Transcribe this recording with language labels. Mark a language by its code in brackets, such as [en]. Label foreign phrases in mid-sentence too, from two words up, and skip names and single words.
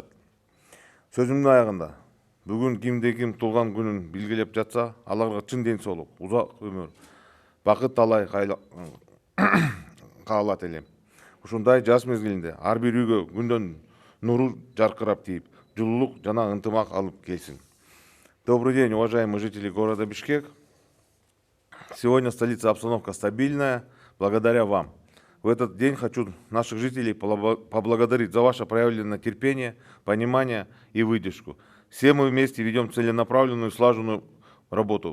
[ky] Сөзүмдүн аягында бүгүн кимде-ким туулган күнүн белгилеп жатса, аларга чын ден соолук, узак өмүр, бакыт талай каалат элем. Ушундай жаз мезгилинде ар бир үйгө күндөн нуру жаркырап тийип, жылуулук жана ынтымак алып келсин. [ru] Добрый день, уважаемые жители города Бишкек. Сегодня в столице обстановка стабильная, благодаря вам. В этот день хочу наших жителей поблагодарить за ваше проявленное терпение, понимание и выдержку. Все мы вместе ведем целенаправленную, слаженную работу.